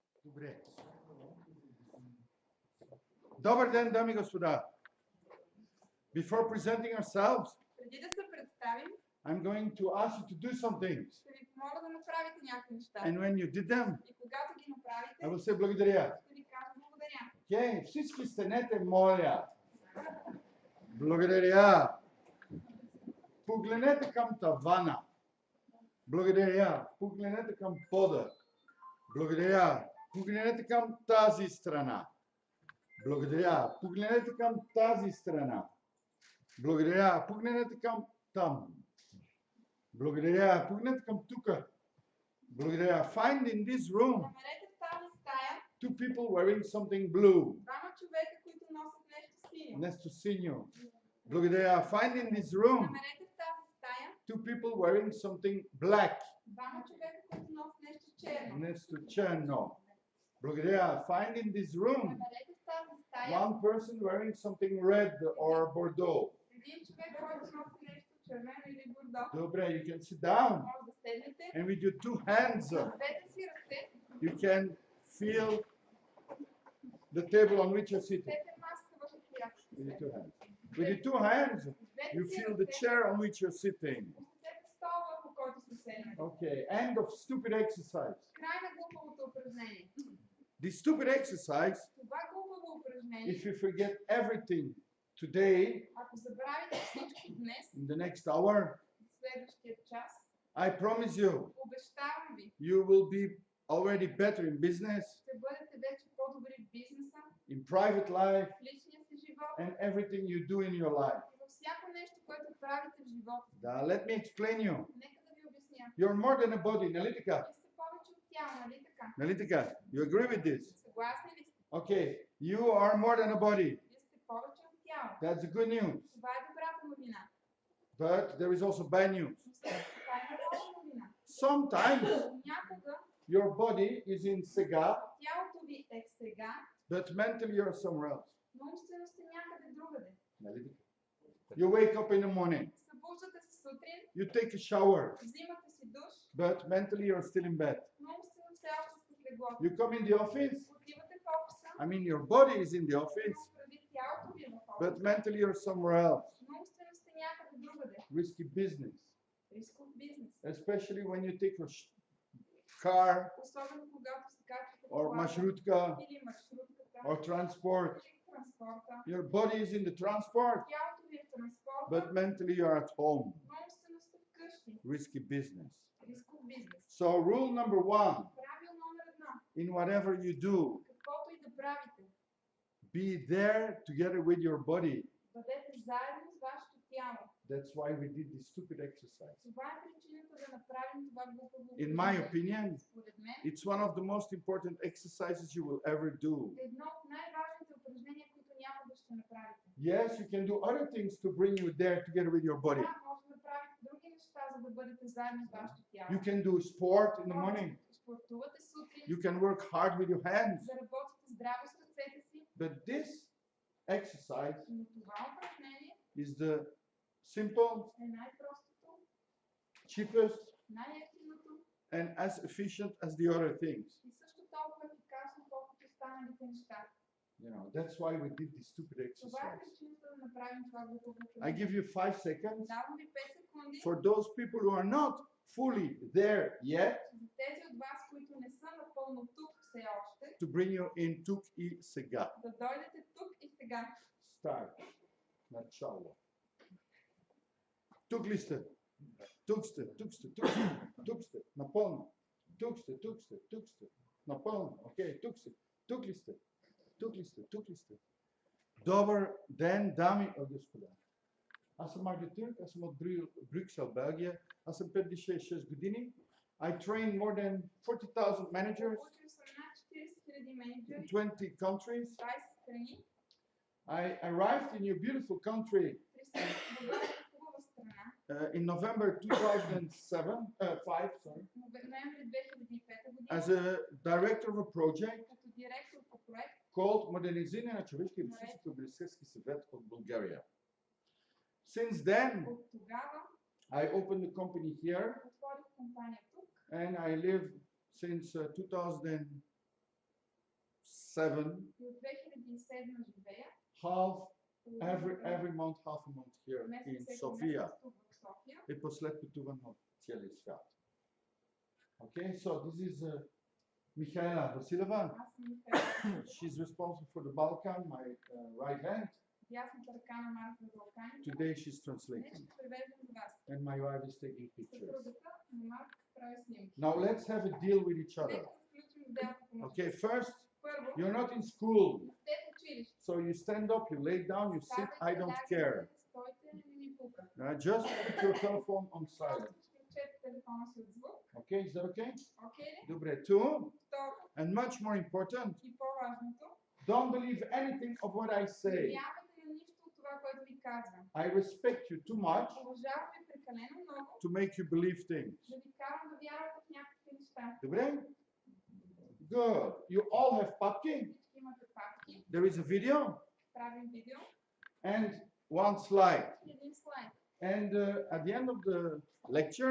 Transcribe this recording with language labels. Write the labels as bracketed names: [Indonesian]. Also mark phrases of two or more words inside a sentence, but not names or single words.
[Bulgarian] Добре. Добър ден, дами и господа. [English] Before presenting ourselves, [Bulgarian] Преди да се представим, [English] I'm going to ask you to do some things. [Bulgarian] ще ви помоля да направите някакви неща. [English] And when you did them, [Bulgarian] И когато ги направите, [English] I will say благодаря. [Bulgarian] ще ви кажа благодаря. Okay, всички станете, моля. Благодаря. Погледнете към тавана. Благодаря. Погледнете към пода. Благодаря. Погледнете към тази страна. Благодаря. Погледнете към тази страна. Благодаря. Погледнете към там. Благодаря. Погледнете към тука. Благодаря. [English] Find in this room [Bulgarian] Намерете в тази стая [English] two people wearing something blue. [Bulgarian] двама човека, които носят нещо синьо. Нещо синьо. Благодаря. [English] Find in this room [Bulgarian] Намерете в тази стая [English] two people wearing something black. [Bulgarian] двама човека, които носят нещо черно. Нещо черно. Благодаря. [English] Find in this room [Bulgarian] Намерете в тази стая [English] one person wearing something red or bordeaux. [Bulgarian] един човек, който носи нещо червено или бордо. Добре, [English] you can sit down. [Bulgarian] Може да седнете. [English] And with your two hands, [Bulgarian] С двете си ръце [English] you can feel the table on which you're sitting. [Bulgarian] сете маска върху която [English] With your [Bulgarian] сте. [English] two hands. With your two hands, you feel the chair on which you're sitting. [Bulgarian] Усетете стола, върху който сте седнали. [English] Okay, end of stupid exercise. [Bulgarian] Край на глупавото упражнение. [English] This stupid exercise, [Bulgarian] Това глупаво упражнение, [English] if you forget everything today, [Bulgarian] ако забравите всичко днес, [English] in the next hour, [Bulgarian] в следващия час, [English] I promise you, [Bulgarian] обещавам ви, [English] you will be already better in business, [Bulgarian] ще бъдете вече по-добри в бизнеса, [English] in private life, [Bulgarian] в личния си живот [English] and everything you do in your life. [Bulgarian] и във всяко нещо, което правите в живота. [English] Let me explain you. [Bulgarian] Нека да ви обясня. [English] You're more than a body, [Bulgarian] нали така? Вие сте повече от тяло, нали така? Нали така? [English] You agree with this? [Bulgarian] Съгласни ли сте? [English] Okay, you are more than a body. [Bulgarian] Вие сте повече от тяло. [English] That's the good news. [Bulgarian] Това е добрата новина. [English] But there is also bad news. [Bulgarian] Но също така има лоша новина. [English] Sometimes [Bulgarian] Някога [English] your body is in сега, [Bulgarian] тялото ви е сега, [English] but mentally you're somewhere else. [Bulgarian] но умствено сте някъде другаде. Нали така? [English] You wake up in the morning, [Bulgarian] Събуждате се сутрин, [English] you take a shower, [Bulgarian] взимате си душ, [English] but mentally you're still in bed. [Bulgarian] но умствено все още сте в леглото. [English] You come in the office, [Bulgarian] Отивате в офиса, [English] I mean your body is in the office, [Bulgarian] имам предвид тялото ви е в [English] but [Bulgarian] офиса, [English] mentally you're somewhere else. [Bulgarian] но умствено сте някъде другаде. [English] Risky business, [Bulgarian] Рисков бизнес. [English] especially when you take a car [Bulgarian] Особено когато се качвате в [English] or [Bulgarian] колата [English] marshrutka [Bulgarian] или маршрутката, [English] or transport. [Bulgarian] или транспорта. [English] Your body is in the transport, [Bulgarian] Тялото ви е в транспорта, [English] but mentally you're at home. [Bulgarian] но умствено сте вкъщи. [English] Risky business. [Bulgarian] Рисков бизнес. [English] So rule number one, [Bulgarian] Правил номер едно. [English] in whatever you do, [Bulgarian] Каквото и да правите, [English] be there together with your body. [Bulgarian] бъдете заедно с вашето тяло. [English] That's why we did this stupid exercise. [Bulgarian] Това е причината да направим това глупаво [English] In my [Bulgarian] упражнение. [English] opinion, [Bulgarian] Според мен, [English] it's one of the most important exercises you will ever do. [Bulgarian] едно от най-важните упражнения, които някога ще направите. [English] Yes, you can do other things to bring you there together with your body. [Bulgarian] Да, може да правите други неща, за да бъдете заедно с вашето тяло. [English] You can do sport in the morning. [Bulgarian] Спортувате сутрин, [English] You can work hard with your hands. [Bulgarian] да работите здраво с ръцете си, [English] But this exercise [Bulgarian] но това упражнение [English] is the simple, [Bulgarian] е най-простото, [English] cheapest, [Bulgarian] най-ефтиното [English] and as efficient as the other things. [Bulgarian] и също толкова ефикасно, колкото останалите неща. [English] That's why we did this stupid [Bulgarian] Това е [English] exercise. [Bulgarian] причината да направим това глупаво [English] I [Bulgarian] упражнение. [English] give you 5 seconds [Bulgarian] Давам ви 5 секунди [English] for those people who are not fully there yet [Bulgarian] за тези от вас, които не са напълно тук все още, [English] to bring you in [Bulgarian] тук и сега. да дойдете тук и сега. Start. Начало. Тук ли сте? Тук сте, тук сте, тук сте, тук сте, напълно. Тук сте, тук сте, тук сте, напълно. Окей, тук сте. Тук ли сте? Тук ли сте? Тук ли сте? Добър ден, дами и господа. Аз съм Тюрк, аз съм от Брюксел, Белгия. Аз съм 56 години. [English] I train more than 40,000 managers [Bulgarian] Учил съм над 40 000 менеджери [English] in [Bulgarian] в [English] 20 countries. [Bulgarian] 20 страни. [English] I arrived in your beautiful country [Bulgarian] Пристигнах в хубава страна. [English] in November 2005, [Bulgarian] Ноември 2005 година [English] as a director of a project [Bulgarian] като директор по проект [English] called Модернизиране на човешкия ресурс в Брюкселски съвет от България. Since then, [Bulgarian] от тогава [English] I opened the company here [Bulgarian] отворих компания тук [English] and I live since [Bulgarian] И от 2007 живея. [English] half [Bulgarian] Половината [English] every month, half a month here [Bulgarian] месец, [English] in [Bulgarian] всеки [English] Sofia. [Bulgarian] месец тук в София. И после пътувам на целия свят. [English] Okay, so this is Michaela Vasileva. [Bulgarian] Аз съм Михаела. [English] She's responsible for the Balkan, my right hand. [Bulgarian] Дясната ръка на Марк за Балканите. [English] Today she's [Bulgarian] Днес [English] translating. [Bulgarian] ще превеждам за вас. [English] And my wife is taking pictures. [Bulgarian] Съпругата на Марк прави снимки. [English] Now let's have a deal with each other. [Bulgarian] Нека да включим сделка помежду. [English] Okay, first, [Bulgarian] Първо, [English] you're not in school. [Bulgarian] не сте в училище. [English] So you stand up, you lay down, you sit, I don't [Bulgarian] Ставайте, [English] care. [Bulgarian] лягайте, стойте, не ми пука. [English] Just put your telephone on silent. [Bulgarian] Просто изключете телефона си от звук. [English] Okay, is that okay? [Bulgarian] Окей ли? [English] Добре, two, [Bulgarian] Второ [English] and much more important, [Bulgarian] и по-важното, [English] don't believe anything of what I [Bulgarian] не [English] say. [Bulgarian] вярвайте на нищо от това, което ви казвам. [English] I respect you too much [Bulgarian] Уважавам ви прекалено много, [English] to make you believe things. [Bulgarian] да ви карам да вярвате в някакви неща. Добре? [English] Good. You all have papki. [Bulgarian] Всички имате папки, [English] There is a video [Bulgarian] правим видео [English] and one slide. [Bulgarian] и един слайд. [English] And at the end of the lecture,